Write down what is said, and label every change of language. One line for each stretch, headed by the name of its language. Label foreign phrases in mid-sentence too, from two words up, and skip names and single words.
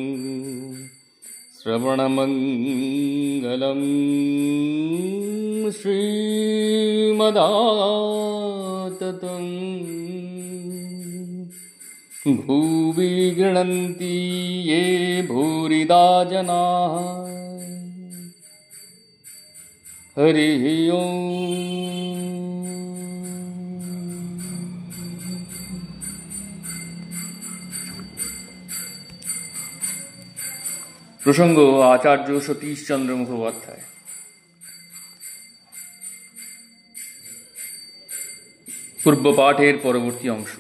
Sanskrit: श्रवणमङ्गलं श्रीमदाततं भुवि गृह्णन्ति ये भूरिदा जनाः हरिः ओम्।
Bangla: প্রসঙ্গ আচার্য সতীশচন্দ্র মুখোপাধ্যায়। পূর্ব পাঠের পরবর্তী অংশ।